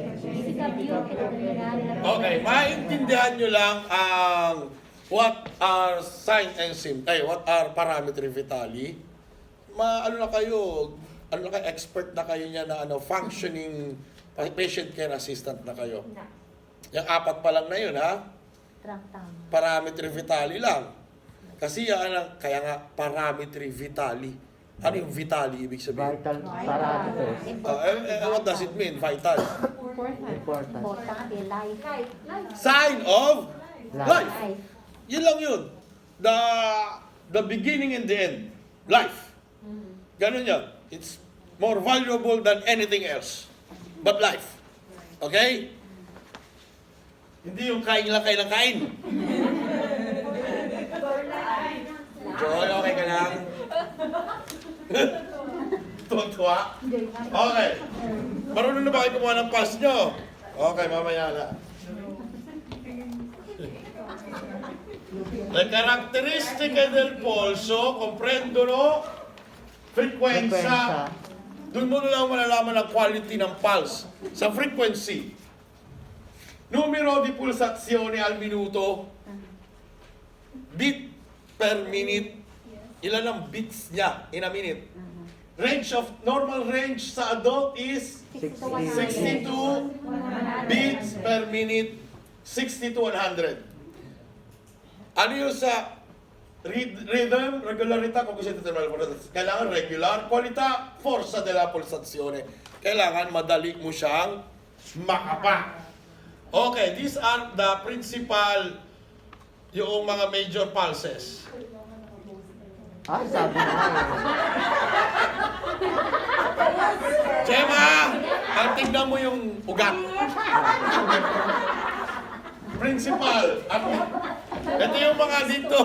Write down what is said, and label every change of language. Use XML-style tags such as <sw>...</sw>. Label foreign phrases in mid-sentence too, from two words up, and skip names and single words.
<it>Significa più che determinare la</it> <tl>Okay, maintindihan nyo lang ang</tl> <en>what are sign and symptoms, what are</en> <it>parametri vitali.</it> <tl>Ano na kayo expert na kayo niya na</tl> <en>functioning patient care assistant</en> <tl>na kayo. Yung 4 pa lang na yun, ha?</tl> <it>Parametri vitali</it> <tl>lang. Kasi kaya nga</tl> <it>parametri vitali.</it> <tl>Ano yung vitali ibig sabihin?</tl> <en>vital parameters. What does it mean, vital? Important. Sign of Life. life.</en> <tl>Yun lang yun.</tl> <en>The beginning and the end. Life.</en> <tl>Ganun yan.</tl> <en>It's more valuable than anything else. But life. Okay?</en> <tl>Hindi yung kain lang kain ng kain. Joy, okay ka lang? Tuwa-tuwa? Okay. Marunong na ba kayo kumuha ng pulse nyo? Okay, mamaya na.</tl> <it>Le caratteristiche del polso comprendono frequenza.</it> <tl>Doon mo na lang malalaman ang quality ng pulse. Sa frequency.</tl> <it>Numero di pulsazione al minuto.</it> <en>Beat per minute.</en> <tl>Ilan ang beats niya</tl> <en>in a minute? Normal range sa adult is 62 beats per minute, 60 to 100.</en> <tl>Ano yung sa rhythm, regolarità, kung gusto natin kailangan regular,</tl> <it>qualità, forza della pulsazione.</it> <tl>Kailangan madali mo siyang makapa.</tl> <en>Okay, these are the principal,</en> <tl>yung mga major pulses. Sabi na nga Chema, ang tignan mo yung ugat. Principal. Ito yung mga dito.</tl>